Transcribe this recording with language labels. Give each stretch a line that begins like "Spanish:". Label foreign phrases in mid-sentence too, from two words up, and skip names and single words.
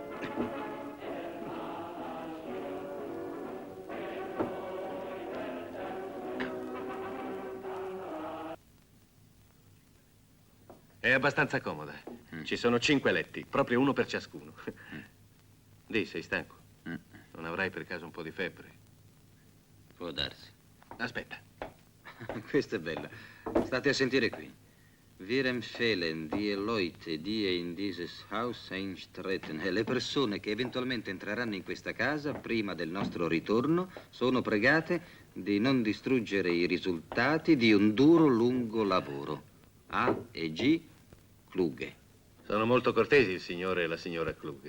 Italian: È abbastanza comoda. Ci sono 5 letti, proprio uno per ciascuno. Di, sei stanco? Non avrai per caso un po' di febbre? Può darsi. Aspetta. Questa è bella. State a sentire qui.
German: Wir empfehlen die Leute, die in dieses Haus eintreten.
Italian: E le persone che eventualmente entreranno in questa casa prima del nostro ritorno sono pregate di non distruggere i risultati di un duro, lungo lavoro. A e G. Kluge. Sono molto cortesi il signore e la signora Kluge.